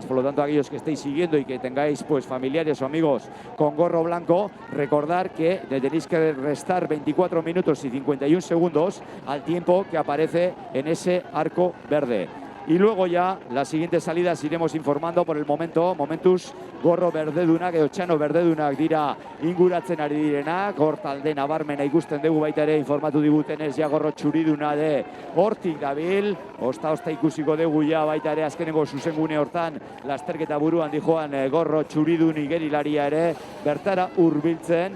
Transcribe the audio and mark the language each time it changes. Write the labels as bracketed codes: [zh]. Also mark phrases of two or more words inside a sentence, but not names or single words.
[es] Por lo tanto, aquellos que estéis siguiendo y que tengáis pues familiares o amigos con gorro blanco, recordar que le tenéis que restar 24 minutos y 51 segundos al tiempo que aparece en ese arco verde. Y luego ya las siguientes salidas iremos informando. Por el momento, [eu] momentuz gorro berdedunak edo txano berdedunak dira inguratzen ari direnak. Hor talde nabarmena ikusten dugu, baita ere informatu digutenez ja gorro txuriduna de hortik dabil. Osta ikusiko dugu ja baita ere azkenengo zuzengune hortan lasterketa buruan dijoan gorro txuridun igerilaria ere bertara hurbiltzen.